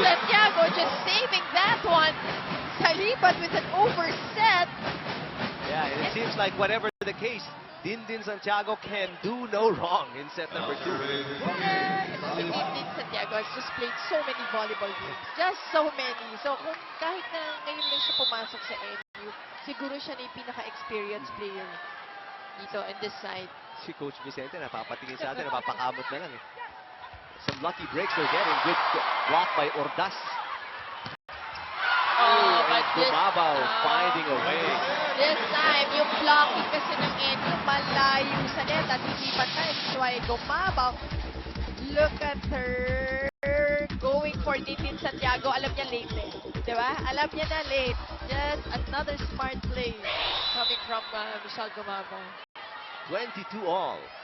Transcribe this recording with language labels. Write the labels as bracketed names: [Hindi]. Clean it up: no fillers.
[English] Santiago just saving that one. Salibat with an overset. Yeah, and it seems like whatever the case, Dindin Santiago can do no wrong in set number 2. Si Dindin Santiago has just played so many volleyball games. Just so many. [Filipino] So kung kahit na ngayon lang siya pumasok sa NU, siguro siya na yung pinaka-experienced player dito [English] on this side. [Filipino] Si Coach Vicente napapatingin sa atin, napapakamot na lang eh. [English] Some lucky breaks they're getting. Good block by Ordas. Oh, but and Gumabaw finding a way. This time, [Filipino] yung blocking kasi ng NU malayo sa net at hindi pa tayo. [English] That's why Gumabaw, look at her going for Dindin Santiago. [Filipino] Alam niya late eh. Diba? Alam niya na late. [English] Just another smart play coming from Michelle Gumabaw. 22 all.